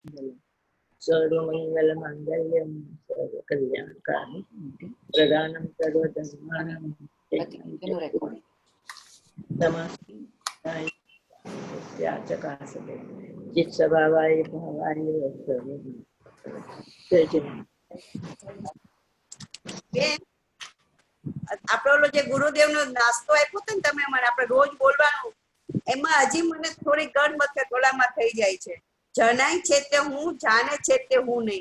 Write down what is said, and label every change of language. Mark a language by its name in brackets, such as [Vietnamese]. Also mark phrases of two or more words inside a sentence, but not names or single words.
[Sanskrit] सर्वमंगल मांगल्यम सर्वकल्याणकारि प्रदानं सर्वधर्माणां नमस्ते चित्सभावाय भावाय [Gujarati] આપણો જે ગુરુદેવનો નાસ્તો આપ્યો હતો ને તમે મને, આપણે રોજ બોલવાનું, એમાં હજી મને થોડી ગણમત ગોળામાં થઈ જાય છે. જણાય છે તે હું, જાણે છે તે હું નહીં.